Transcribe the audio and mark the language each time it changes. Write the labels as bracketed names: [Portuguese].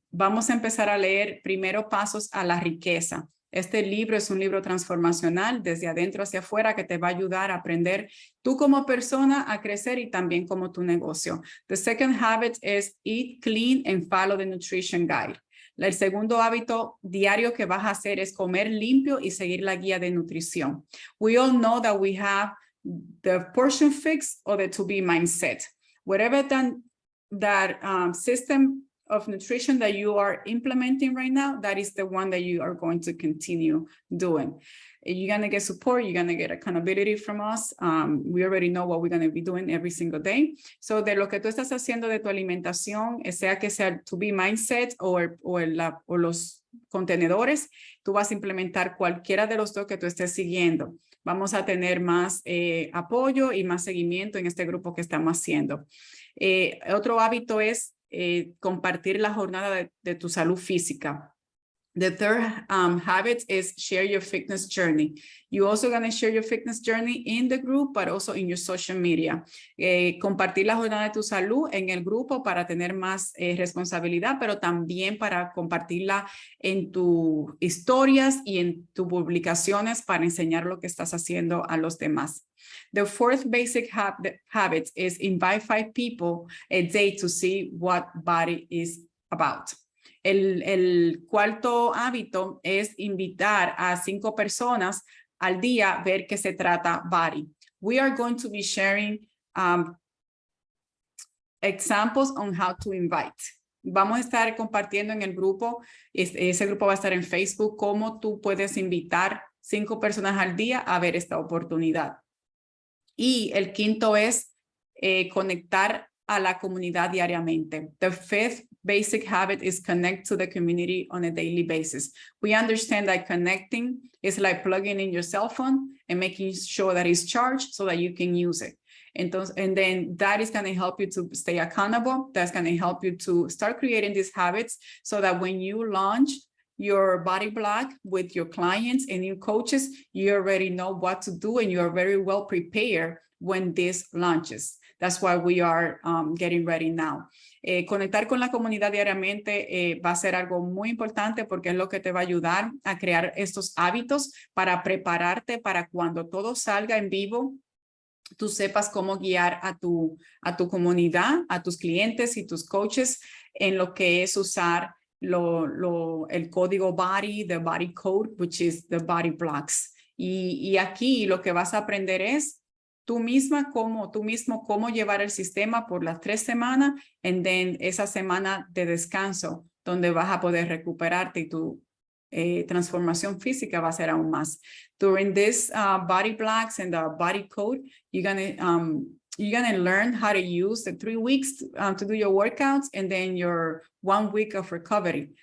[Spanish] Vamos a empezar a leer primero Pasos a la Riqueza. Este libro es un libro transformacional desde adentro hacia afuera que te va a ayudar a aprender tú como persona a crecer y también como tu negocio. [English] The second habit is eat clean and follow the nutrition guide. [Spanish] El segundo hábito diario que vas a hacer es comer limpio y seguir la guía de nutrición. [English] We all know that we have the portion fix or the to be mindset. Whatever that system of nutrition that you are implementing right now, that is the one that you are going to continue doing. You're going to get support, you're going to get accountability from us. We already know what we're going to be doing every single day. [Spanish] So de lo que tú estás haciendo de tu alimentación, sea que sea to be mindset o los contenedores, tú vas a implementar cualquiera de los dos que tú estés siguiendo. Vamos a tener más apoyo y más seguimiento en este grupo que estamos haciendo. Otro hábito es compartir la jornada de tu salud física. [English] The third habit is share your fitness journey. You're also going to share your fitness journey in the group, but also in your social media. [Spanish] Compartir la jornada de tu salud en el grupo para tener más responsabilidad, pero también para compartirla en tus historias y en tus publicaciones para enseñar lo que estás haciendo a los demás. [English] The fourth basic habit is invite 5 people a day to see what Body is about. [Spanish] El cuarto hábito es invitar a 5 personas al día a ver qué se trata Body. [English] We are going to be sharing examples on how to invite. [Spanish] Vamos a estar compartiendo en el grupo, ese grupo va a estar en Facebook, cómo tú puedes invitar 5 personas al día a ver esta oportunidad. Y el quinto es conectar a la comunidad diariamente. [English] The fifth basic habit is connect to the community on a daily basis. We understand that connecting is like plugging in your cell phone and making sure that it's charged so that you can use it. Entonces, and then that is going to help you to stay accountable. That's going to help you to start creating these habits so that when you launch your body block with your clients and your coaches, you already know what to do and you are very well prepared when this launches. That's why we are getting ready now. [Spanish] Conectar con la comunidad diariamente va a ser algo muy importante porque es lo que te va a ayudar a crear estos hábitos para prepararte para cuando todo salga en vivo, tú sepas cómo guiar a tu comunidad, a tus clientes y tus coaches en lo que es usar el código Body, [English] the Body Code, which is the Body Blocks. [Spanish] Y aquí lo que vas a aprender es tú mismo cómo llevar el sistema por las 3 semanas [English] and then [Spanish] esa semana de descanso donde vas a poder recuperarte y tu transformación física va a ser aún más. [English] During this body blocks and the body code, you're going to you're gonna learn how to use the 3 weeks to do your workouts and then your 1 week of recovery.